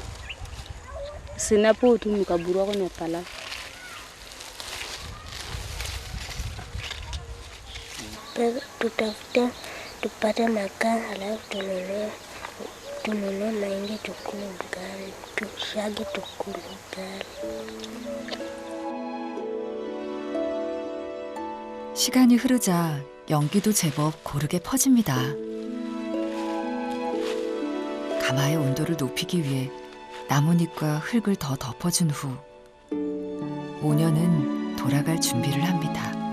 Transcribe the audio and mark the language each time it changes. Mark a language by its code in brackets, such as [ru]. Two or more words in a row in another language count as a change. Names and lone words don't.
[sw] Sinapo tu mkaburu wako ni pala. Tutafuta tupate makaa halafu tununue mahindi tukule ugali, tushage tukule ugali. [ko] 시간이 흐르자 연기도 제법 고르게 퍼집니다. 가마의 온도를 높이기 위해 나뭇잎과 흙을 더 덮어준 후 모녀는 돌아갈 준비를 합니다.